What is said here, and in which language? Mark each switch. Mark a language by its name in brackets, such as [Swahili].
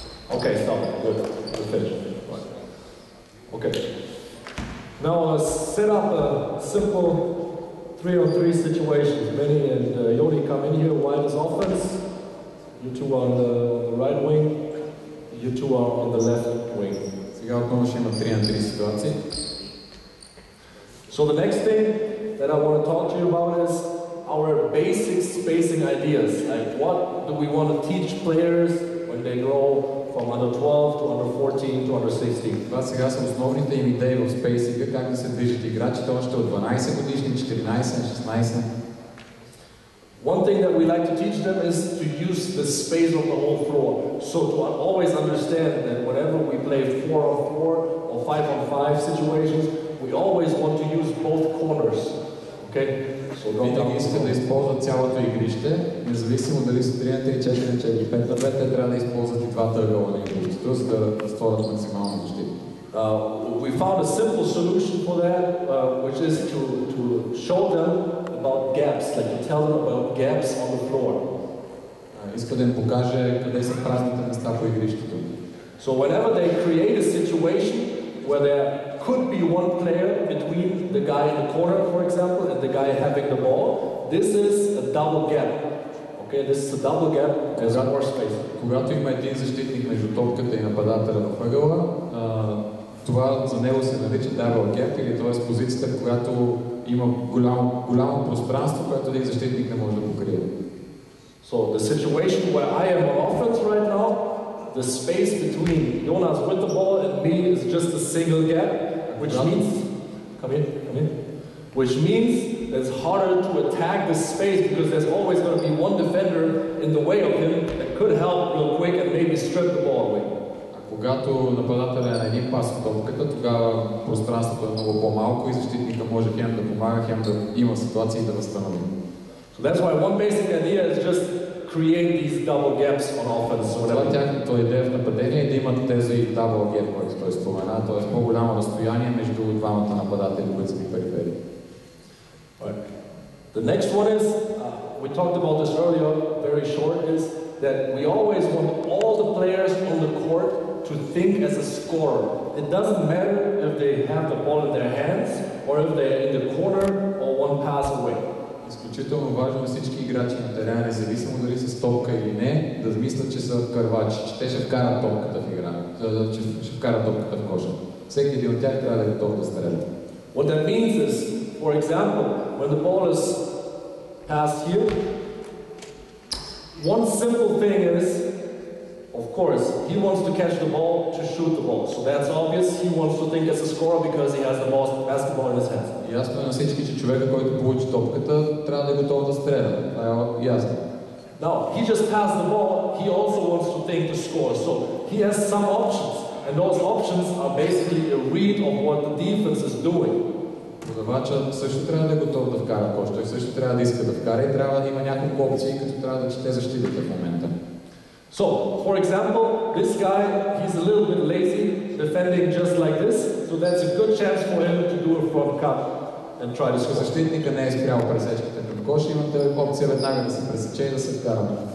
[English] Okay, stop. Good. Good finish. Right. Okay. Now set up a simple 3-on-3 situation. Benny and Yoni come in here, wide as offense. You two are on the right wing. You two are on the left wing. [Bulgarian] Сега отново ще има 3-на-3 ситуации. [English] So the next thing that I want to talk to you about is our basic spacing ideas. Like what do we want to teach players when they grow from under 12 to under 14 to under 16. [Bulgarian] Това сега са основните им идеи в спейсинга, как да се движат играчите още от 12 годишни, 14, 16. [English] One thing that we like to teach them is to use the space on the whole floor. So to always understand that whenever we play 4-on-4 or 5-on-5 situations, we always want to use both corners. Okay? [Bulgarian] Винаги искат да използват цялото игрище, независимо дали са 3 на 3, 4 на 4, 5 на 2, те трябва да използват и двата ъгъла на игрището, за да створят максимална защита. [English] We found a simple solution for that, which is to show them about gaps, like to tell them about gaps on the floor. [Bulgarian] Иска да им покаже къде са празните места по игрището. [English] So whenever they create a situation where there could be one player between the guy in the corner, for example, and the guy having the ball, this is a double gap. Okay, this is a double gap, there's more space. [Bulgarian] Когато има един защитник между топката и нападателя в ъгъла, това за него се нарича double gap, или т.е. позицията, в която има голямо пространство, което един защитник не може да покрие. [English] So the situation where I am on offense right now, the space between Jonas with the ball and me is just a single gap, which means, come in, which means it's harder to attack this space because there's always going to be one defender in the way of him that could help real quick and maybe strip the ball away. [Bulgarian] Когато нападателя е на един пас от топката, тогава пространството е много по-малко и защитника може хем да помага, хем да има ситуации да възстанови. [English] So that's why one basic idea is just create these double gaps on offense. [Bulgarian] Това тяхната идея в нападение е да имат тези double gap, който той спомена, т.е. по-голямо разстояние между двамата нападатели, които са в периферии. [English] The next one is, we talked about this earlier, very short, is that we always want all the players on the court to think as a scorer. It doesn't matter if they have the ball in their hands or if they're in the corner or one pass away. [Bulgarian] Изключително важно е всички играчи на терена, независимо дали са с топка или не, да мислят, че са кървачи, че те ще вкарат топката в игра, че ще вкарат топката в коша. Всеки един от тях трябва да е готов да стреля. [English] What that means is, for example, when the ball is passed here, one simple thing is of course, he wants to catch the ball, to shoot the ball. So that's obvious. He wants to think as a scorer because he has the basketball in his hands. [Bulgarian] Ясно е на всички, че човека, който получи топката, трябва да е готов да стреля. Това е ясно. [English] Now, he just passed the ball. He also wants to think to score. So he has some options. And those options are basically a read of what the defense is doing. [Bulgarian] Подавачът също трябва да е готов да вкара кош. Той също трябва да иска да вкара и трябва да има няколко опции, като трябва да чете защитата в момента. [English] So, for example, this guy, he's a little bit lazy, defending just like this, so that's a good chance for him to do a front cut and try to score. [Bulgarian] Защитника не е спрял пресечката към кош, имате опция веднага да се пресече и да се вкара.